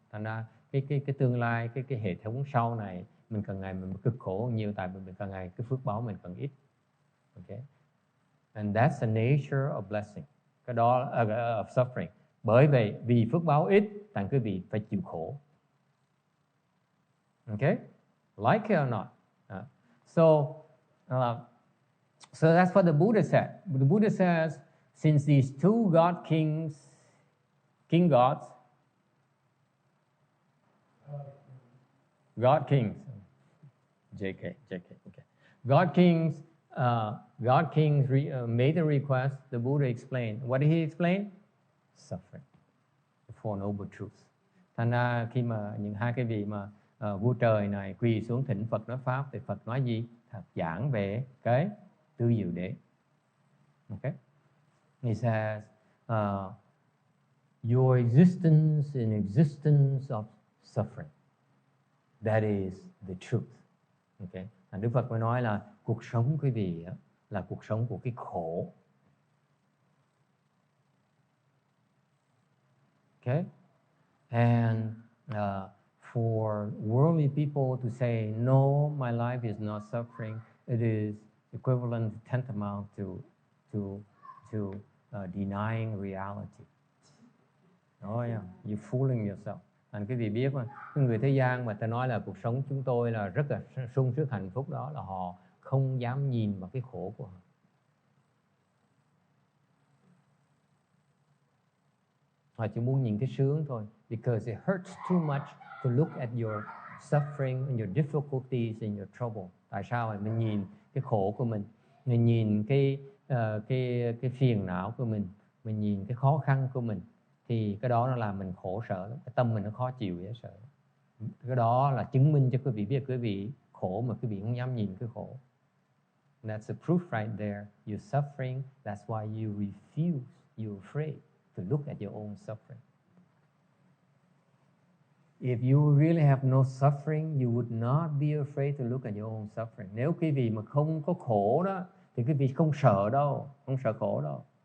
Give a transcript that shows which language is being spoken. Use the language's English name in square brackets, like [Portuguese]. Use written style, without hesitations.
[Vietnamese] Thành ra cái tương lai, cái hệ thống sau này mình càng ngày mình cực khổ nhiều, tại vì mình càng ngày cái phước báo mình càng ít. [English] Okay, and that's the nature of blessing. [Vietnamese] Cái đó [English] of suffering. [Vietnamese] Bởi vậy vì phước báo ít, thành quý vị phải chịu khổ. [English] Okay, like it or not. So that's what the Buddha said. The Buddha says, since these two king gods, God kings, JK, okay, God kings made a request. The Buddha explained. What did he explain? Suffering, the Four Noble Truths. [Vietnamese] Thành ra khi mà những hai cái vị mà vua trời này quỳ xuống thỉnh Phật nói pháp, thì Phật nói gì? Giảng về cái tư diệu đế. Okay? [English] He says, your existence is an existence of suffering. That is the truth. Okay? [Vietnamese] Đức Phật mới nói là cuộc sống quý vị là cuộc sống của cái khổ. [English] Okay? And for worldly people to say, no, my life is not suffering, it is equivalent, tantamount to denying reality. Oh yeah, you're fooling yourself. [Vietnamese] Anh quý vị biết mà, cái người thế gian mà ta nói là cuộc sống chúng tôi là rất là sung sướng hạnh phúc, đó là họ không dám nhìn vào cái khổ của họ. Họ chỉ muốn nhìn cái sướng thôi. [English] Because it hurts too much to look at your suffering and your difficulties and your trouble. [Vietnamese] Tại sao mình nhìn cái khổ của mình nhìn cái phiền não của mình nhìn cái khó khăn của mình, thì cái đó nó làm mình khổ sở lắm. Cái tâm mình nó khó chịu dễ sợ. Cái đó là chứng minh cho quý vị biết quý vị khổ mà quý vị không dám nhìn cái khổ. [English] That's the proof right there. You're suffering. That's why you refuse. You're afraid to look at your own suffering. If you really have no suffering, you would not be afraid to look at your own suffering. [Vietnamese] Nếu quý vị mà không có khổ đó, thì quý vị không sợ đâu, không sợ khổ đâu.